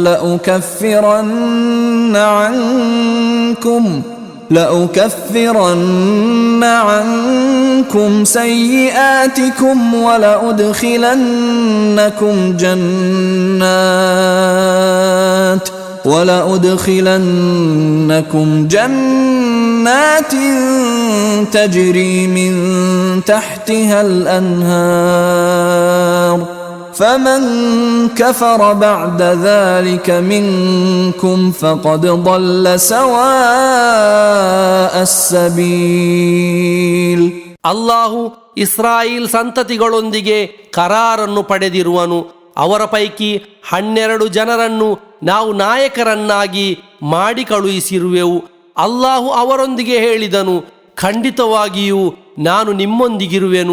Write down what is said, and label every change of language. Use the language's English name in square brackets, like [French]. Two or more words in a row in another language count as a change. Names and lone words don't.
[Arabic] لأكفرن عنكم سيئاتكم ولأدخلنكم جنات تجري من تحتها الأنهار فمن كفر بعد ذلك منكم فقد ضل سواء السبيل. [Kannada] ಅಲ್ಲಾಹು ಇಸ್ರಾಯೇಲ್ ಸಂತತಿಗಳೊಂದಿಗೆ ಕರಾರನ್ನು ಪಡೆದಿರುವನು. ಅವರ ಪೈಕಿ 12 ಜನರನ್ನು ನಾವು ನಾಯಕರನ್ನಾಗಿ ಮಾಡಿ ಕಳುಹಿಸಿರುವೆವು. ಅಲ್ಲಾಹು ಅವರೊಂದಿಗೆ ಹೇಳಿದನು, ಖಂಡಿತವಾಗಿಯೂ ನಾನು ನಿಮ್ಮೊಂದಿಗಿರುವೆನು.